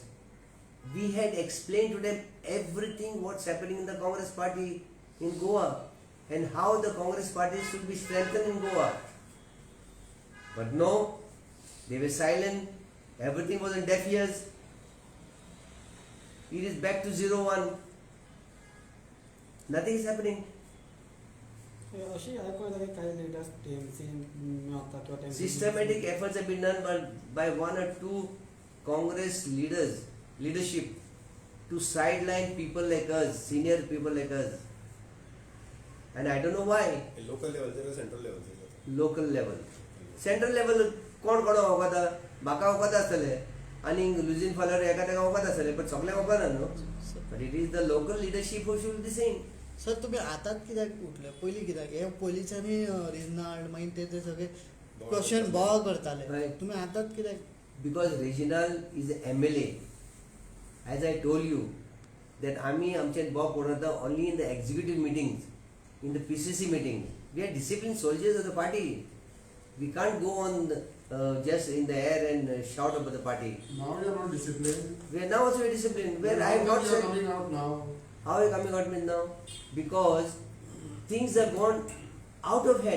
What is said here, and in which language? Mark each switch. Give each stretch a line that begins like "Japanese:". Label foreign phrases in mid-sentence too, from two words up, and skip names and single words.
English: We had explained to them everything what's happening in the Congress party in Goa and how the Congress party should be strengthened in Goa. But no, they were silent. Everything was in deaf ears. It is back to 0-1. Nothing is happening.
Konkani: अशी ऐकू येता की काही लिडर्स टीएमसी मेळता किंवा TMC
English: Systematic efforts have been done by 1 or 2 Congress leadership to sideline people like us, senior people like us. And I don't know why.
Konkani: लोकल लेवलचेर सेंट्रल लेवलचेर
English: Local level. Central level
Konkani: कोण वखदा, म्हाका वखदा आसतले आनी लुजीन फाल्यार एका तेका वखद आसतले, पण सगळ्यांक वखना न्हू.
English: But it is the local leadership who should be saying.
Konkani: सर तुम्ही आताच कित्याक उठले? पयलीं कित्याक हे पोलिसांनी रिजनाल्ड मागीर ते सगळे क्वेश्चन बोवाळ करताले,
English: Right.
Konkani: तुम्ही आताच कित्याक?
English: Because Reginald is an MLA. As I told you, that
Konkani: आमी आमचे बोब पडटा
English: only in the executive meetings, in the PCC meetings. We are disciplined soldiers of the party. We can't go on just in the air and shout about the party. Now you are not disciplined. We are now also very disciplined. Where I have Now not you are said. coming out now. How are you coming out with now? Because things have gone out of hand.